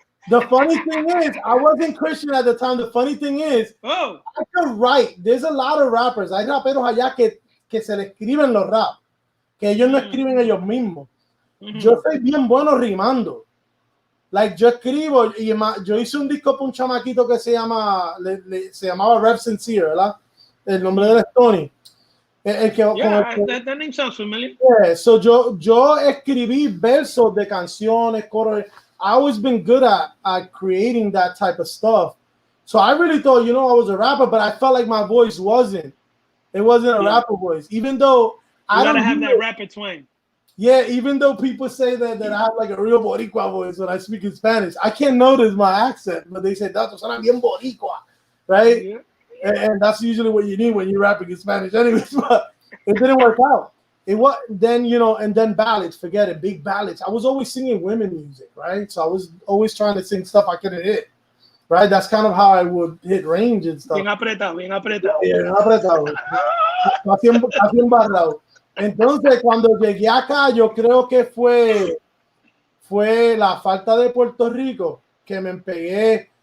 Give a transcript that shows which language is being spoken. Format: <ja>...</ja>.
<en>The funny thing is, I wasn't Christian at the time. The funny thing is, I could write. There's a lot of rappers.</en> <es>Hay raperos allá que se le escriben los rap, que ellos no escriben ellos mismos. Yo soy bien bueno rimando. Like, yo escribo, y yo hice un disco para un chamaquito que se llamaba Rap Sincere, ¿verdad? El nombre de él es Tony.</es> <en>That name sounds familiar. Yeah, so</en> <es>yo escribí versos de canciones, coros.</es> <en>I always been good at creating that type of stuff. So I really thought, you know, I was a rapper, but I felt like my voice wasn't. It wasn't a rapper voice, even though I don't have that rapper twang. Yeah, even though people say that I have like a real Boricua voice when I speak in Spanish, I can't notice my accent, but they say that's</en> <es>suena bien Boricua,</es> <en>right? Yeah. And that's usually what you need when you're rapping in Spanish, anyways. But it didn't work out. It was then, you know, and then ballads. Forget it, big ballads. I was always singing women music, right? So I was always trying to sing stuff I couldn't hit, right? That's kind of how I would hit range and stuff.</en> <es>Bien apretado. Bien apretado. Casi embarrado. Entonces, cuando llegué acá, yo creo que fue la falta de Puerto Rico que me empegué.</es>